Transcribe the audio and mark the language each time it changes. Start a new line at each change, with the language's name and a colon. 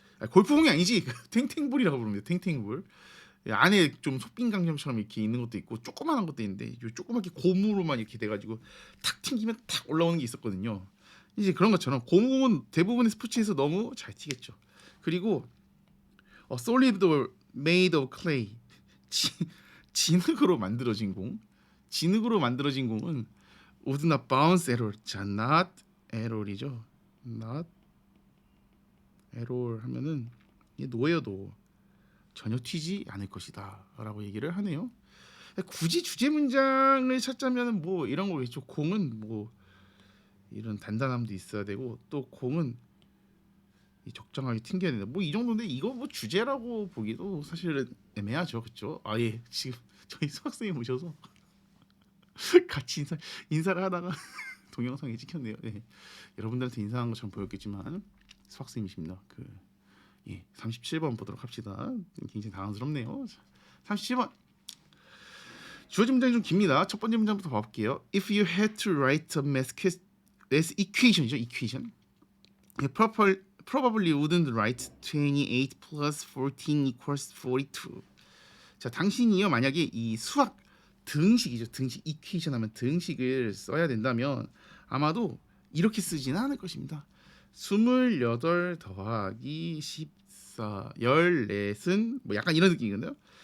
Korean: 골프공이 아니지, 탱탱볼이라고 부릅니다. 탱탱볼. 안에 좀 속빈강점처럼 이렇게 있는 것도 있고 조그만한 것도 있는데 요 조그맣게 고무로만 이렇게 돼가지고 탁 튕기면 탁 올라오는 게 있었거든요. 이제 그런 것처럼 고무공은 대부분의 스포츠에서 너무 잘 튀겠죠.
English: 그리고 solid made of clay,
Korean: 진흙으로 만들어진 공. 진흙으로 만들어진 공은
English: would not bounce at all.
Korean: 자, not at all이죠. not at all 하면은 이게 노예여도 전혀 튀지 않을 것이다라고 얘기를 하네요. 굳이 주제 문장을 찾자면 뭐 이런 거겠죠. 공은 뭐 이런 단단함도 있어야 되고 또 공은 적정하게 튕겨야 된다. 뭐 이 정도인데 이거 뭐 주제라고 보기도 사실은 애매하죠, 그렇죠? 아예 지금 저희 수학생이 오셔서 같이 인사를 하다가 동영상이 찍혔네요. 네. 여러분들한테 인사한 것처럼 보였겠지만 수학생이십니다. 37번 보도록 합시다. 굉장히 당황스럽네요. 37번 주어진 문장이 좀 깁니다. 첫 번째 문장부터 봐볼게요.
English: If you had to write a math equation이죠. equation. You probably wouldn't write 28 plus 14 equals 42.
Korean: 자, 당신이요 만약에 이 수학 등식이죠. 등식 equation 하면 등식을 써야 된다면 아마도 이렇게 쓰지는 않을 것입니다. 28 더하기 14 14은 뭐 약간 이런 느낌이거든요.